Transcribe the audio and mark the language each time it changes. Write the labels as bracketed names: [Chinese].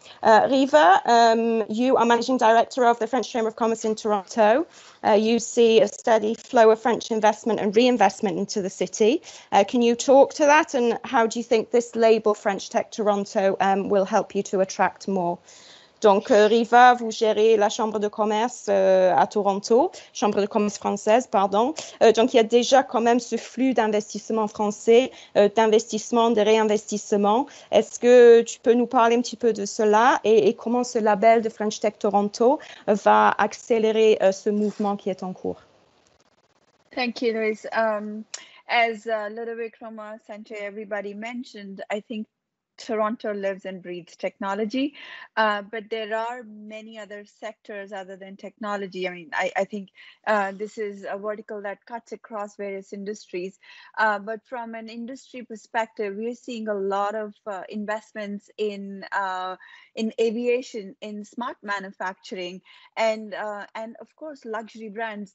[English] Riva, you are Managing Director of the French Chamber of Commerce in Toronto. You see a steady flow of French investment and reinvestment into the city. Can you talk to that, and how do you think this label French Tech Toronto will help you to attract more? [French] Donc, Riva, vous gérez la Chambre de commerce à Toronto, Chambre de commerce française, pardon. Donc, il y a déjà quand même ce flux d'investissement français, d'investissement, de réinvestissement. Est-ce que tu peux nous parler un petit peu de cela et comment ce label de French Tech Toronto va accélérer ce mouvement qui est en cours? [English] Thank you, Louise. As Ludovic, Roma, Sanjay, everybody mentioned, I think Toronto lives and breathes technology, but there are many other sectors other than technology. I mean, I think this is a vertical that cuts across various industries, but from an industry perspective, we're seeing a lot of investments in aviation, in smart manufacturing, and of course, luxury brands.